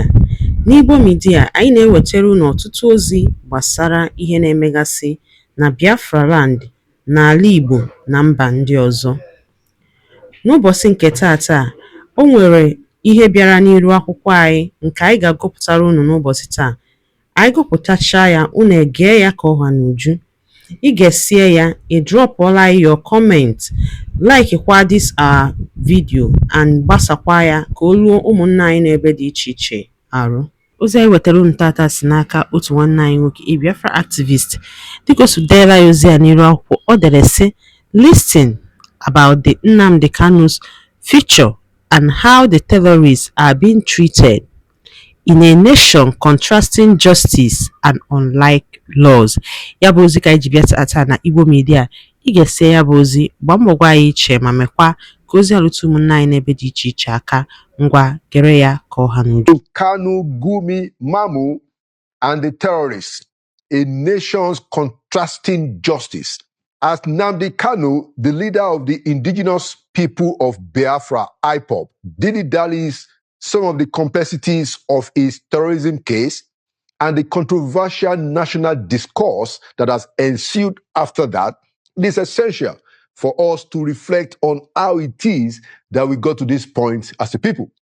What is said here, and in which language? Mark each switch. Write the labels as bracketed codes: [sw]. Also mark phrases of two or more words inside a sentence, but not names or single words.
[ig] N'Igbo Media, anyị na-ewetara unu ọtụtụ ozi gbasara ihe na-emegasị na Biafra Land, n'ala Igbo na mba ndị ọzọ. N'ụbọchị nke taata, o nwere ihe bịara n'iru akwụkwọ anyị nke anyị ga-agụpụtara unu n'ụbọchị taa. Anyị gụpụtachaa ya, unu egee ya ka ọha n'uju. Ị ga-esie ya, ị drọpụọla [en] your comment, [ig] like kwa [en] this our video [ig] and gbasakwa ya ka o ruo ụmụnna anyị n'ebe dị iche iche arụ. Ozi anyị wetara unu tata si n'aka otu nwanne anyị nwoke, [en] a Biafra activist. [ig] Dịka o si deela ya ozi ya n'iru akwụkwọ, ọ dere sị, [en] "Listen about the Nnamdi Kanu's future and how the terrorists are being treated in a nation contrasting justice and unlike laws." [ig] Ya bụ ozi ka anyị ji bịa tata na Igbo Media. Ị ga-ese ya bụ ozi, gbaa mbọ gwa anyị iche ma mekwa ka ozi alụtụ ụmụnna anyị n'ebe dị iche iche aka. Ngwa gere ya ka ọha n'uju. [en] Kanu, Gumi, Mamu, and the terrorists, a nation's contrasting justice. As Nnamdi Kanu, the leader of the indigenous people of Biafra, IPOB, dilly-dallies some of the complexities of his terrorism case and the controversial national discourse that has ensued after that, it is essential for us to reflect on how it is that we got to this point as a people.